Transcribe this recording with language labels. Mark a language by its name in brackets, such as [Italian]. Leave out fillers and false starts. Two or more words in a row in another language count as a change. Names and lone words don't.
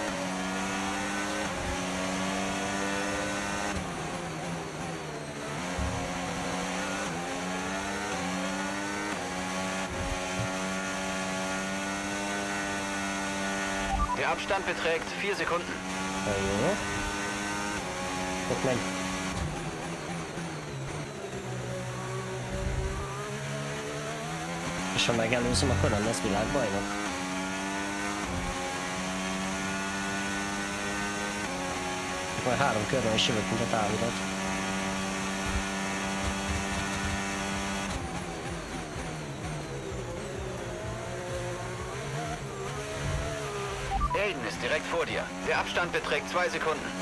[German] Der Abstand beträgt 4 Sekunden. Ja. Guck mal. [Hungarian] És ha megelőzöm, akkor nem lesz világbajnok. Majd 3 körben is jövök, mint a távirat. [German] Aiden ist direkt vor dir. Der Abstand beträgt 2 Sekunden.